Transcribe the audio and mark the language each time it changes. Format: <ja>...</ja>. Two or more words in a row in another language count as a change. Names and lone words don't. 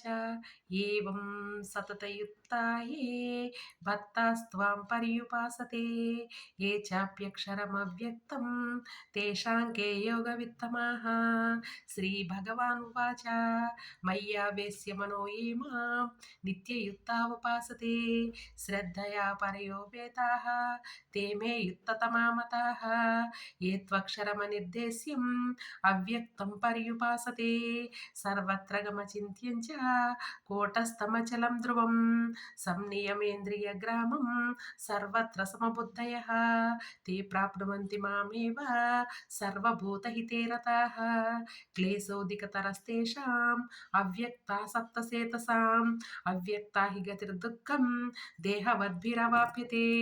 <sa>ఏవం సతతయుక్తా యే భక్తాస్త్వాం పర్యుపాసతే ఏ చాప్యక్షరమవ్యక్తం తేషాం కే యోగవిత్తమాః. శ్రీభగవానువాచ. మయ్యావేశ్య మనో ఏ మాం నిత్యయుక్తా ఉపాసతే శ్రద్ధయా పరయోపేతాః ते मे युक्ततमा मताः ये त्वक्षरमनिर्देश्यम् अव्यक्तं पर्युपासते सर्वत्र गमचिन्त्यं च कूटस्थमचलं ध्रुवं संनियमेन्द्रियग्रामं सर्वत्र समबुद्धयः ते प्राप्नुवन्ति मामेव सर्वभूतहिते रताः क्लेशोऽधिकतरस्तेषाम् अव्यक्तासक्तचेतसाम् अव्यक्ता हि गतिर्दुःखं దేహవద్భిరవాప్యతే.</sa>